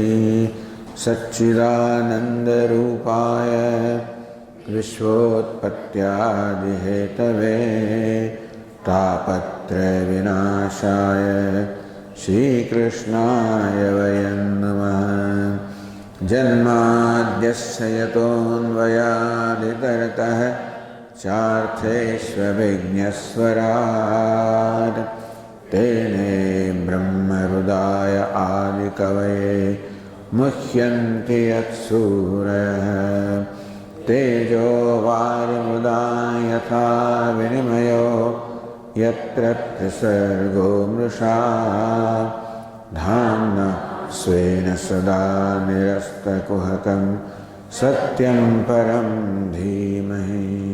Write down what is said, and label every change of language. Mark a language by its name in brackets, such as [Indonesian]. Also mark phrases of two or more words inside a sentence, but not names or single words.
[Sanskrit] સચ્ચિદાનંદરૂપાય વિશ્વોત્પત્યાદિહેતવે તાપત્રય વિનાશાય શ્રીકૃષ્ણાય વયં નમઃ. જન્માદ્યસ્ય યતોન્વયાદિતરતઃ ચાર્થેष्वभिज्ञस्वराट् तेने ब्रह्महृदाय आदिकवये मुह्यन्ति यत्सूरयः. तेजो वारिमृदा यथा विनिमयो यत्र त्रिसर्गो मृषा धाम्ना स्वेन सदा निरस्तकुहकं सत्यं परं धीमहि.